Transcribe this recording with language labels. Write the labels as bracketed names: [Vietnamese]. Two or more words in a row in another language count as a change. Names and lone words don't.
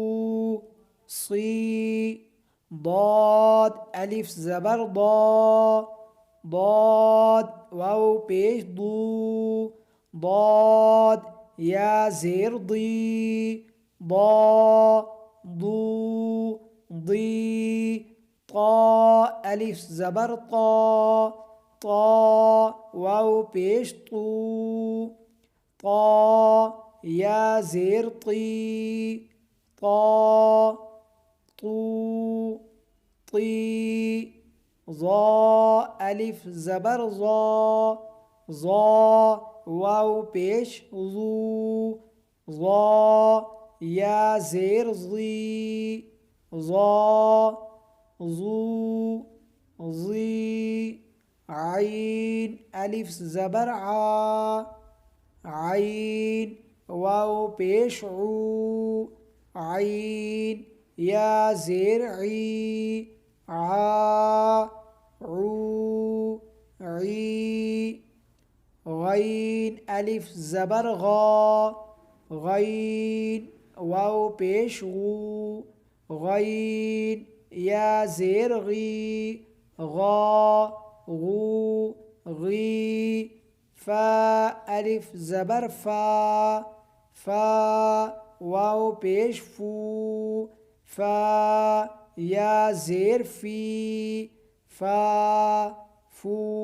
[Urdu] صی ضاد الف زبر ضا ضاد واو پیش ضو ضاد یا زیر ضی ضا ضو ضی طا الف زبر طا طا واو پیش طو طا یا زیر طی طا طو طی ظا الف زبر ظا ظا واو پیش ظو ظا یا زیر ظی ظا ظو ظی عین الف زبر عا عین واو پیش عو عین یا زیر عی عا عو عی غین الف زبر غا غین واو پیش غو غین یا زیر غی غا غو غی فا الف زبر فا فا واو پیش فو فا یا زیر فی فا فو